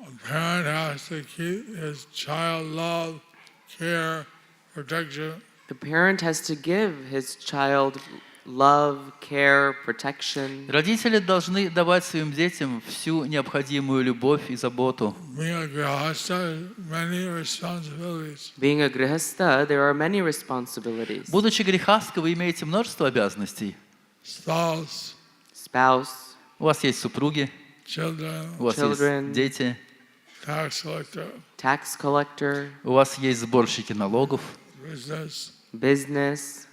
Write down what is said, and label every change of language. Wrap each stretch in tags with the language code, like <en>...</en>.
<en>A parent has to keep his child love, care, protection. The parent has to give his child love, care, protection.</en> <ru>Родители должны давать своим детям всю необходимую любовь и заботу.</ru> <en>Being a grihasta, many responsibilities. Being a grihastha, there are many responsibilities.</en> <ru>Будучи грехасткой, вы имеете множество обязанностей.</ru> <en>Spouse, Spouse,</en> <ru>У вас есть супруги,</ru> <en>children,</en> <ru>у вас</ru> <en>Children.</en> <ru>есть дети,</ru> <en>tax collector, tax collector,</en> <ru>у вас есть сборщики налогов,</ru> <en>business, business,</en>